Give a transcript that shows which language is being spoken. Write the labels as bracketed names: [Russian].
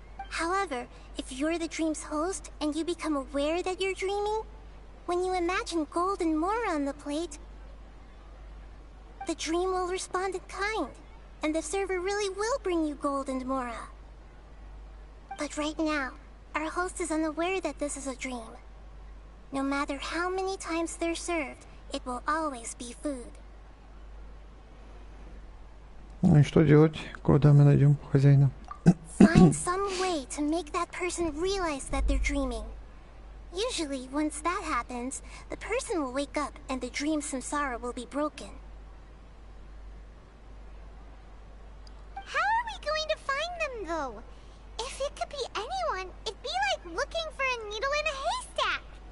[English] However, if you're the dream's host and you become aware that you're dreaming, when you imagine gold and mora on the plate, the dream will respond in kind, and the server really will bring you gold and mora. But right now, our host is unaware that this is a dream. No matter how many times they're served, it will always be food. [Russian] Ну и что делать, куда мы найдем хозяина? [English] Find some way to make that person realize that they're dreaming. Usually, once that happens, the person will wake up and the dream samsara will be broken. How are we going to find them, though? If it could be anyone, it'd be like looking for a needle in a haystack.